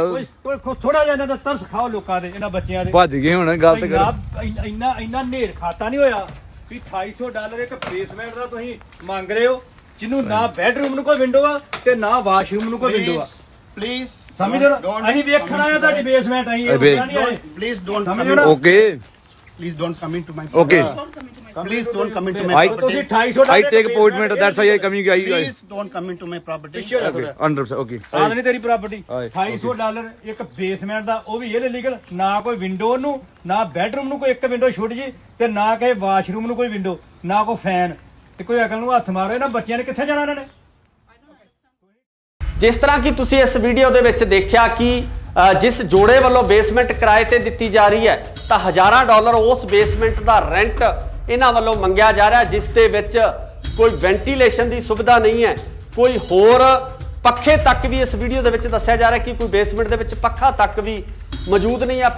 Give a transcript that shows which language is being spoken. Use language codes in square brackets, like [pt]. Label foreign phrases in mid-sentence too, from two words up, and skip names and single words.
[pa] ਕੋਈ ਥੋੜਾ ਜਿਹਾ ਇਹਨਾਂ ਦਾ ਤਰਸ ਖਾਓ ਲੋਕਾਂ ਦੇ, ਇਹਨਾਂ ਬੱਚਿਆਂ ਦੇ। ਭੱਜ ਗਏ ਹੁਣ ਗਲਤ ਕਰ। ਇੰਨਾ ਨੇਰ ਖਾਤਾ ਨਹੀਂ ਹੋਇਆ ਵੀ $2800 ਇੱਕ ਬੇਸਮੈਂਟ ਦਾ ਤੁਸੀਂ ਮੰਗ ਰਹੇ ਹੋ, ਜਿਹਨੂੰ ਨਾ ਬੈਡਰੂਮ ਨੂੰ ਕੋਈ ਵਿੰਡੋ ਆ ਤੇ ਨਾ ਵਾਸ਼ਰੂਮ ਨੂੰ ਕੋਈ ਵਿੰਡੋ ਆ। [en] Please. [pa] ਸਮਝ ਲਓ ਅਸੀਂ ਵੇਖਣਾ ਹੈ ਤੁਹਾਡੀ ਬੇਸਮੈਂਟ, ਅਸੀਂ [en] Please don't come [pa] ਸਮਝ [en] in. [pa] ਲਓ। ਓਕੇ [en] Please don't come into my. Okay. Please don't come into my I- [pa] ਤੁਸੀਂ [en] property. $2800 I take appointment, that's why I coming guys. Please don't come into my property. Okay, 100%, okay. [pa] ਆਹ ਨਹੀਂ ਤੇਰੀ ਪ੍ਰਾਪਰਟੀ। ਹਾਂ, $2800 ਇੱਕ ਬੇਸਮੈਂਟ ਦਾ, ਉਹ ਵੀ ਇਹਦੇ ਲੀਗਲ, ਨਾ ਕੋਈ ਵਿੰਡੋ ਨੂੰ, ਨਾ ਬੈਡਰੂਮ ਨੂੰ ਕੋਈ ਇੱਕ ਵਿੰਡੋ ਛੁੱਟ ਜੀ, ਤੇ ਨਾ ਕਿਸੇ ਵਾਸ਼ਰੂਮ ਨੂੰ ਕੋਈ ਵਿੰਡੋ, ਨਾ ਕੋਈ ਫੈਨ। ਤੇ ਕੋਈ ਅਕਲ ਨੂੰ ਹੱਥ ਮਾਰੇ ਨਾ, ਬੱਚਿਆਂ ਨੇ ਕਿੱਥੇ ਜਾਣਾ ਇਹਨਾਂ ਨੇ। ਜਿਸ ਤਰ੍ਹਾਂ ਕਿ ਤੁਸੀਂ ਇਸ ਵੀਡੀਓ ਦੇ ਵਿੱਚ ਦੇਖਿਆ ਕਿ ਜਿਸ ਜੋੜੇ ਵੱਲੋਂ ਬੇਸਮੈਂਟ ਕਿਰਾਏ ਤੇ ਦਿੱਤੀ ਜਾ ਰਹੀ ਹੈ, ਤਾਂ ਹਜ਼ਾਰਾਂ ਡਾਲਰ ਉਸ ਬੇਸਮੈਂਟ ਦਾ ਰੈਂਟ ਇਹਨਾਂ ਵੱਲੋਂ ਮੰਗਿਆ ਜਾ ਰਿਹਾ, ਜਿਸ ਦੇ ਵਿੱਚ ਕੋਈ ਵੈਂਟੀਲੇਸ਼ਨ ਦੀ ਸੁਵਿਧਾ ਨਹੀਂ ਹੈ, ਕੋਈ ਹੋਰ ਪੱਖੇ ਤੱਕ ਵੀ ਇਸ ਵੀਡੀਓ ਦੇ ਵਿੱਚ ਦੱਸਿਆ ਜਾ ਰਿਹਾ ਕਿ ਕੋਈ ਬੇਸਮੈਂਟ ਦੇ ਵਿੱਚ ਪੱਖਾ ਤੱਕ ਵੀ ਮੌਜੂਦ ਨਹੀਂ ਹੈ।